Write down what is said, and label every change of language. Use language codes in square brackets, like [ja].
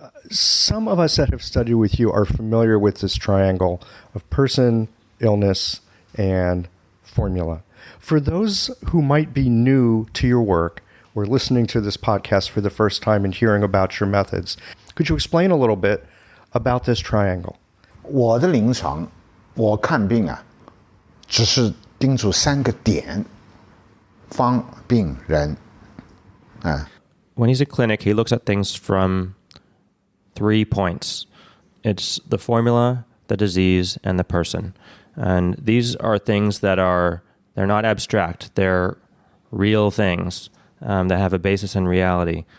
[en] some of us that have studied with you are familiar with this triangle of person, illness, and formula. For those who might be new to your work or listening to this podcast for the first time and hearing about your methods, could you explain a little bit about this triangle? [zh] 我的临床，我看病啊，只是盯住3个点，方、病、人， [en] When he's at clinic, he looks at things from 3 points. It's the formula, the disease, and the person. And these are things that they're not abstract. They're real things that have a basis in reality.